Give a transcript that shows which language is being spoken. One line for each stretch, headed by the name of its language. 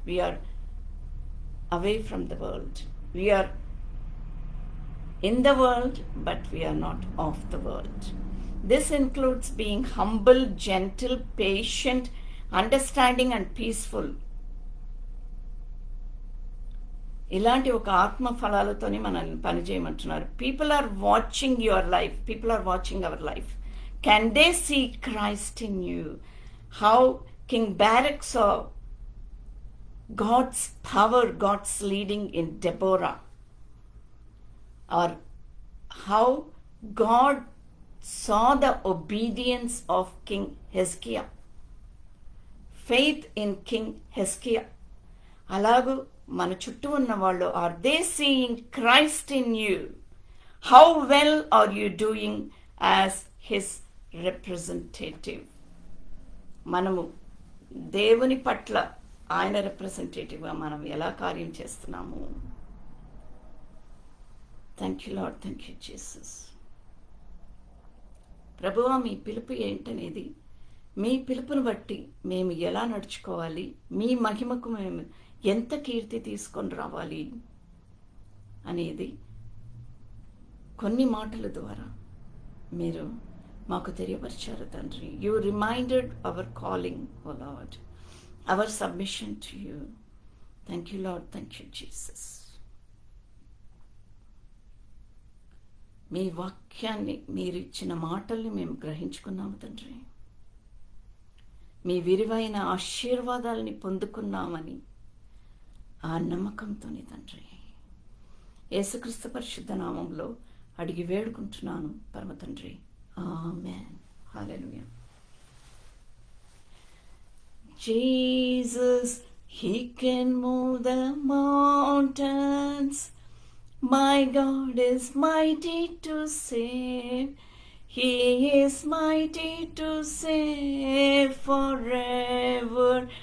English: We are away from the world. We are in the world, but we are not of the world. This includes being humble, gentle, patient, understanding and peaceful.
Telugu: ఇలాంటి ఒక ఆత్మ ఫలాలతోని మనల్ని పనిచేయమంటున్నారు.
English: People are watching your life, people are watching our life. Can they see Christ in you? How king Barak saw God's power, God's leading in Deborah, or how God saw the obedience of King Hezekiah, faith in King Hezekiah.
Telugu: అలాగూ మన చుట్టూ ఉన్న వాళ్ళు,
English: Are they seeing Christ in you? How well are you doing as his representative?
Telugu: మనము దేవుని పట్ల ఆయన రిప్రజెంటేటివ్గా మనం ఎలా కార్యం చేస్తున్నాము?
English: Thank you Lord, thank you Jesus.
Telugu: ప్రభువా, మీ పిలుపు ఏంటనేది, మీ పిలుపుని బట్టి మేము ఎలా నడుచుకోవాలి, మీ మహిమకు మేము ఎంత కీర్తి తీసుకొని రావాలి అనేది కొన్ని మాటల ద్వారా మీరు మాకు తెలియపరిచారు తండ్రి.
English: You reminded our calling, oh Lord, our submission to you. Thank you Lord, thank you Jesus.
Telugu: మీ వాక్యాన్ని, మీరు ఇచ్చిన మాటల్ని మేము గ్రహించుకున్నాము తండ్రి. మీ విరివైన ఆశీర్వాదాలని పొందుకున్నామని ఆ నమ్మకంతోనే తండ్రి, యేసుక్రీస్తు పరిశుద్ధ నామంలో అడిగి వేడుకుంటున్నాను పరమ తండ్రి. ఆమేన్. హల్లెలూయా.
English: Jesus, he can move the mountains. My God is mighty to save. He is mighty to save forever.